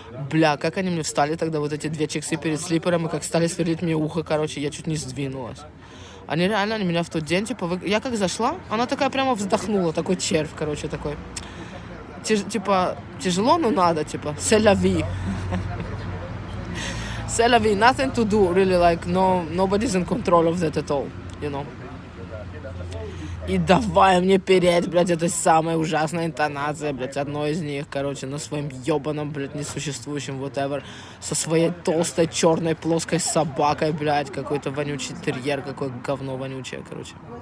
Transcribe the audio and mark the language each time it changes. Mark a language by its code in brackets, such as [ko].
[ru] Бля, как они мне встали тогда, вот эти две чиксы перед слипером, и как стали сверлить мне ухо, короче, я чуть не сдвинулась. Они реально, они меня в тот день, типа, я как зашла, она такая прямо вздохнула, такой червь, короче, такой. Типа, тяжело, но надо, типа, c'est la vie. [en] C'est la vie, nothing to do, really, like, nobody's in control of that at all, you know. [ru] И давай мне переть, блядь, этой самой ужасной интонацией, блядь, одной из них, короче, на своем ёбаном, блядь, несуществующем whatever, со своей толстой, черной, плоской собакой, блядь, какой-то вонючий терьер, какое говно вонючее, короче.